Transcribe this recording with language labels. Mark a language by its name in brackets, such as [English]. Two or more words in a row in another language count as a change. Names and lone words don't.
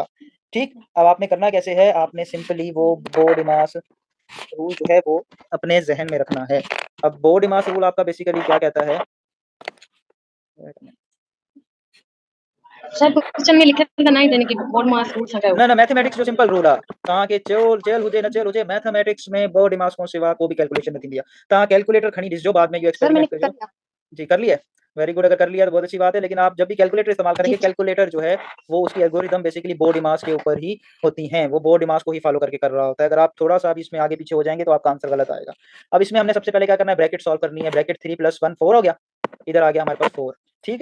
[Urdu] ٹھیک؟ اب آپ نے کرنا کیسے ہے? آپ نے سمپلی وہ [English] BODMAS rule [Urdu] جو ہے وہ اپنے ذہن میں رکھنا ہے. اب [English] BODMAS rule [Urdu] آپ کا بیسکلی کیا کہتا ہے? سر کوئسچن میں لکھا تھا نا یعنی کہ [English] BODMAS rule [Urdu] سکا [Sindhi] ना मैथमेटिक्स जो [English] simple rule [Sindhi] आहे तव्हांखे चेल हुजे न चेल हुजे, मैथमेटिक्स में बोर्ड मास खां सिवा को भी कैलकुलेशन न थींदी आहे। तव्हां कैलकुलेटर खणी ॾिसजो, बाद में इहो [Urdu] سر میں نے एक्सपेरिमेंट कर [Sindhi] कजो। [Urdu] लिया। جی، کر لیا ہے? [English] very good, [Urdu] اگر کر لیا تو بہت اچھی بات ہے، لیکن آپ جب بھی کیلکولیٹر استعمال जी करेंगे, सर। کیلکولیٹر جو ہے وہ اس کی [English] algorithm basically [Urdu] بوڈماس کے اوپر ہی ہوتی ہیں، وہ بوڈماس کو ہی فالو کر کے کر رہا ہوتا ہے. اگر آپ تھوڑا سا بھی اس میں آگے پیچھے ہو جائیں گے، تو آپ کا آنسر غلط آئے گا۔ اب اس میں ہم نے سب سے پہلے کیا کرنا ہے? [English] bracket solve [Urdu] کرنی ہے۔ بریکٹ 3 + 1 4 ہو گیا۔ ادھر آ گیا ہمارے پاس 4۔ ٹھیک ہے?